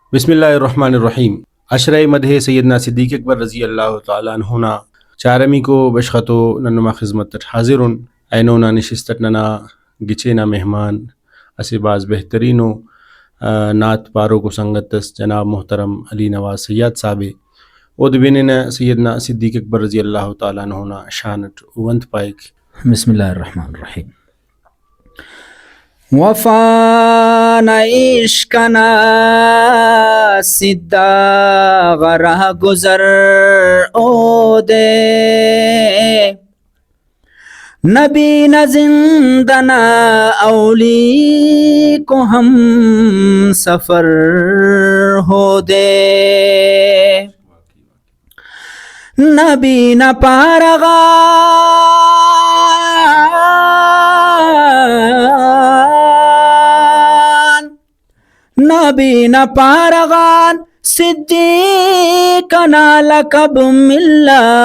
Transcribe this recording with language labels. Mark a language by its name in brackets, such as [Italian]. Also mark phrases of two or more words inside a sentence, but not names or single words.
[Arabic] بسم اللہ الرحمن الرحیم. [Brahui] عشرۂ مدح سیدنا صدیق اکبر [Arabic] رضی اللہ تعالیٰ عنہ [Brahui] چارمی کو بشخطو ننما خدمت حاضرن اینونا نشستت ننا گچینا مہمان اسے بعض بہترینو نعت پارو کو سنگتس جناب محترم علی نواز سیاد صاحب ود بیننا سیدنا صدیق اکبر [Arabic] رضی اللہ تعالیٰ عنہ [Brahui] شانت ونت پائک. [Arabic] بسم اللہ الرحمن الرحیم. [Brahui] وفان عشقنا سدا غرہ گزر او دے نبی نہ زندنا اولی کو ہم سفر ہو دے نبی نہ پارغان نبی نہ پارغان صدیقنا لقب ملا